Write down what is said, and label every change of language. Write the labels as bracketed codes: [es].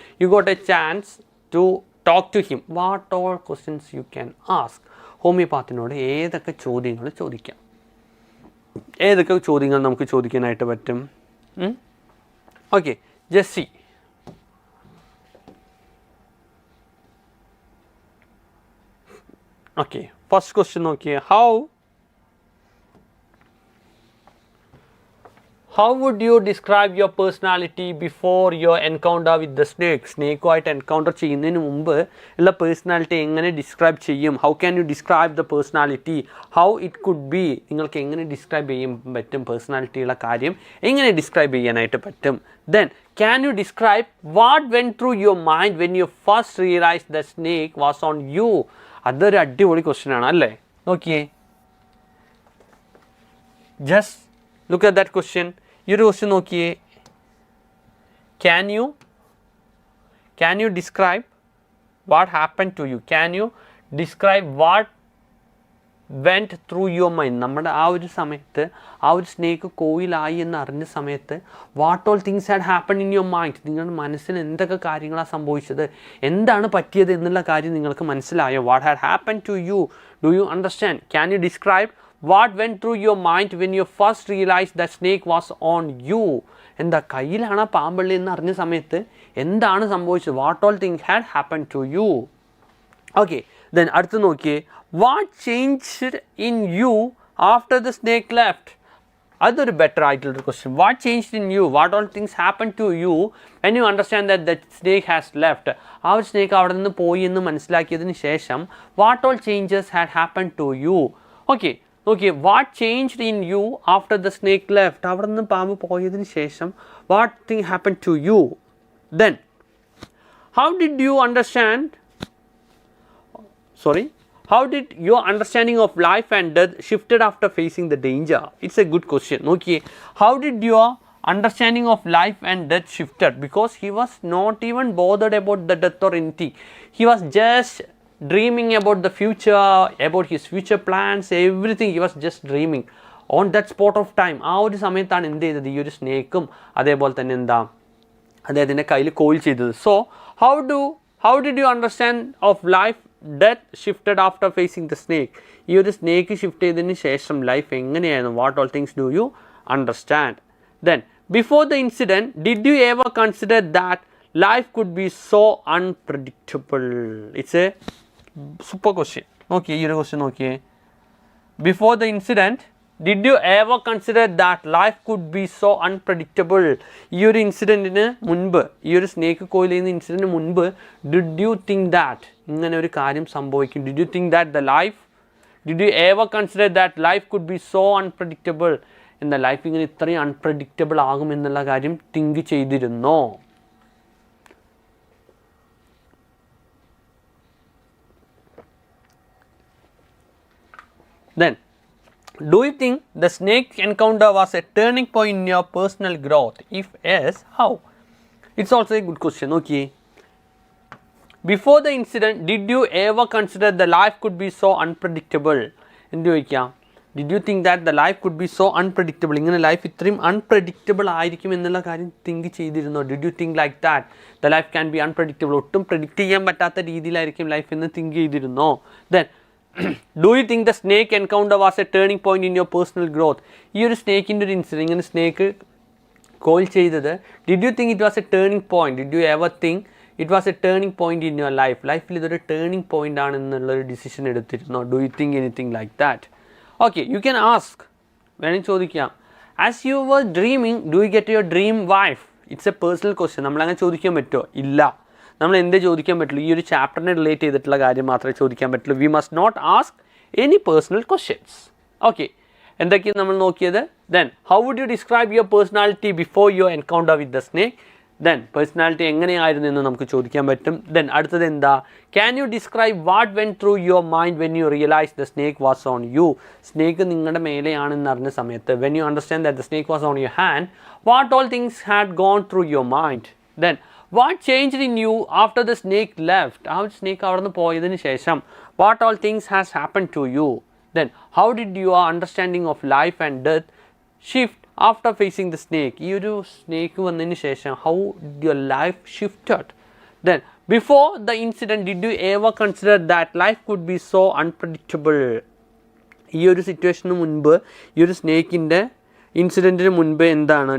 [en] You got a chance to talk to him. What all questions you can ask? [ml] ഹോമിയോപാത്തിനോട് ഏതൊക്കെ ചോദ്യങ്ങൾ ചോദിക്കാം? ഏതൊക്കെ ചോദ്യങ്ങൾ നമുക്ക് ചോദിക്കാനായിട്ട് പറ്റും? Okay, Jessy. Okay, first question നോക്കിയേ. [en] How would you describe your personality before your encounter with the snake? [ml] സ്നേക്കുമായിട്ട് encounter ചെയ്യുന്നതിന് മുമ്പ് ഉള്ള പേഴ്സണാലിറ്റി എങ്ങനെ ഡിസ്ക്രൈബ് ചെയ്യും? [en] How can you describe the personality? How it could be? [ml] നിങ്ങൾക്ക് എങ്ങനെ ഡിസ്ക്രൈബ് ചെയ്യാൻ പറ്റും? പേഴ്സണാലിറ്റിയുള്ള കാര്യം എങ്ങനെ ഡിസ്ക്രൈബ് ചെയ്യാനായിട്ട് പറ്റും? [en] Then can you describe what went through your mind when you first realize the snake was on you? [ml] അതൊരു അടിപൊളി ക്വസ്റ്റ്യൻ ആണ് അല്ലേ? നോക്കിയേ, [en] Just look at that question. [ml] ഈ ഒരു ക്വസ്റ്റ്യൻ നോക്കിയേ. [en] Can you describe what happened to you? Can you describe what went through your mind? [ml] നമ്മുടെ ആ ഒരു സമയത്ത്, ആ ഒരു സ്നേക്ക് കോയിലായി എന്ന് അറിഞ്ഞ സമയത്ത് [en] What all things had happen in your mind? [ml] നിങ്ങളുടെ മനസ്സിൽ എന്തൊക്കെ കാര്യങ്ങളാണ് സംഭവിച്ചത്, എന്താണ് പറ്റിയത് എന്നുള്ള കാര്യം നിങ്ങൾക്ക് മനസ്സിലായോ? [en] What had happen to you? Do you understand? Can you describe what went through your mind when you first realized that snake was on you? [ml] എന്താ കയ്യിലാണ് പാമ്പള്ളി എന്ന് അറിഞ്ഞ സമയത്ത് എന്താണ് സംഭവിച്ചത്? [en] What all thing had happen to you? Okay, then [ml] അടുത്ത് നോക്കിയേ. [en] What changed in you after the snake left? [ml] അതൊരു ബെറ്റർ ആയിട്ടുള്ളൊരു question. [en] What changed in you? What all things happen to you when you understand that the snake has left? [ml] ആ ഒരു snake അവിടെ നിന്ന് പോയി എന്ന് മനസ്സിലാക്കിയതിന് ശേഷം [en] What all changes had happen to you? [ml] Okay, നോക്കിയേ. [en] What changed in you after the snake left? [ml] അവിടെ നിന്ന് പാമ്പ് പോയതിന് ശേഷം [en] What thing happen to you? Then how did you understand how did your understanding of life and death shifted after facing the danger? It's a good question. Okay, how did your understanding of life and death shifted? Because he was not even bothered about the death or anything. He was just dreaming about the future, about his future plans, everything. He was just dreaming on that spot of time. [ml] ആ ഒരു സമയത്താണ് എന്ത് ചെയ്തത്, ഈ ഒരു സ്നേക്കും അതേപോലെ തന്നെ എന്താ അദ്ദേഹത്തിൻ്റെ കയ്യിൽ കോയിൽ ചെയ്തത്. [en] So how did you understand of life death shifted after facing the snake? [ml] ഈ ഒരു സ്നേക്ക് ഷിഫ്റ്റ് ചെയ്തതിന് ശേഷം ലൈഫ് എങ്ങനെയായിരുന്നു? [en] What all things do you understand? Then before the incident did you ever consider that life could be so unpredictable? It's a super question. Okay, [ml] ഈ ഒരു question നോക്കിയേ. [en] Before the incident, did you ever consider that life could be so unpredictable? [ml] ഈ ഒരു ഇൻസിഡൻറ്റിന് മുൻപ്, ഈ ഒരു snake coil ചെയ്യുന്ന ഇൻസിഡൻറ്റിന് മുൻപ് [en] did you think that [ml] ഇങ്ങനെ ഒരു കാര്യം സംഭവിക്കും? [en] Did you think that did you ever consider that life could be so unpredictable? [ml] എന്താ ലൈഫ് ഇങ്ങനെ ഇത്രയും അൺപ്രഡിക്റ്റബിൾ ആകും എന്നുള്ള കാര്യം തിങ്ക് ചെയ്തിരുന്നോ? [en] Then, do you think the snake encounter was a turning point in your personal growth? If yes, how? It's also a good question. Okay. Before the incident, did you ever consider the life could be so unpredictable? [ml] എന്ത് ചോദിക്കാം? [en] Did you think that the life could be so unpredictable? [ml] ഇങ്ങനെ life ഇത്രയും unpredictable ആയിരിക്കും എന്നുള്ള കാര്യം think ചെയ്തിരുന്നോ? [en] Did you think like that? The life can be unpredictable. [ml] ഒട്ടും predict ചെയ്യാൻ പറ്റാത്ത രീതിയിലായിരിക്കും ലൈഫ് എന്ന് തിങ്ക് ചെയ്തിരുന്നോ? [en] Then, do you think the snake encounter was a turning point in your personal growth? [ml] ഈ ഒരു സ്നേക്കിൻ്റെ ഒരു ഇൻസിഡൻറ്റ്, ഇങ്ങനെ സ്നേക്ക് കോയിൽ ചെയ്തത്, [en] did you think it was a turning point? Did you ever think it was a turning point in your life? [ml] ലൈഫിൽ ഇതൊരു turning point ആണെന്നുള്ളൊരു decision എടുത്തിരുന്നോ? [en] Do you think anything like that? Okay, you can ask. [ml] വേണമെങ്കിൽ ചോദിക്കാം, [en] as you were dreaming, do you get your dream wife? It's a personal question. [ml] നമ്മളങ്ങനെ ചോദിക്കാൻ പറ്റുമോ? ഇല്ല. നമ്മൾ എന്തേ ചോദിക്കാൻ പറ്റുള്ളൂ? ഈ ഒരു ചാപ്റ്ററിനെ റിലേറ്റ് ചെയ്തിട്ടുള്ള കാര്യം മാത്രമേ ചോദിക്കാൻ പറ്റുള്ളൂ. [en] We must not ask any personal questions. Okay, [ml] എന്തൊക്കെയാണ് നമ്മൾ നോക്കിയത്? [en] Then how would you describe your personality before your encounter with the snake? [ml] Then personality എങ്ങനെയായിരുന്നു എന്ന് നമുക്ക് ചോദിക്കാൻ പറ്റും. ദെൻ അടുത്തത് എന്താ? [en] Can you describe what went through your mind when you realize the snake was on you? [ml] Snake നിങ്ങളുടെ മേലെയാണെന്ന് അറിഞ്ഞ സമയത്ത്, [en] When you understand that the snake was on your hand, what all things had gone through your mind? Then what changed in you after the snake left? [ml] ആ ഒരു snake അവിടെ നിന്ന് പോയതിന് ശേഷം [en] what all things has happened to you? Then how did your understanding of life and death shift after facing the snake? [ml] ഈ ഒരു snake വന്നതിന് ശേഷം [en] how did your life shifted? Then before the incident, did you ever consider that life could be so unpredictable? [ml] ഈ ഒരു സിറ്റുവേഷന് മുൻപ്, ഈ ഒരു സ്നേക്കിൻ്റെ ഇൻസിഡൻറ്റിന് മുൻപ് എന്താണ്?